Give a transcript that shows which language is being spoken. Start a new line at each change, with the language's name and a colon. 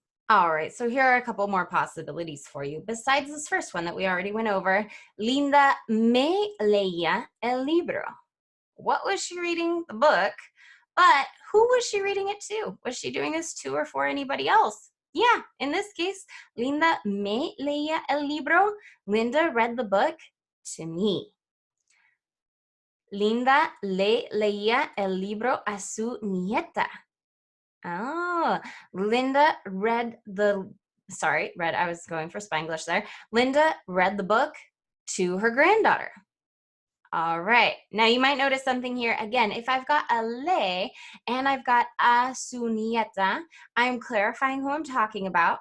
English: All right, so here are a couple more possibilities for you. Besides this first one that we already went over,
Spanish: Linda me leía el libro.
English: What was she reading? The book. But who was she reading it to? Was she doing this to or for anybody else? Yeah, in this case,
Spanish: Linda me leía el libro.
English: Linda read the book to me.
Spanish: Linda le leía el libro a su nieta.
English: Oh, Linda read I was going for Spanglish there. Linda read the book to her granddaughter. All right, now you might notice something here. Again, if I've got a le and I've got a
Spanish: su nieta,
English: I'm clarifying who I'm talking about.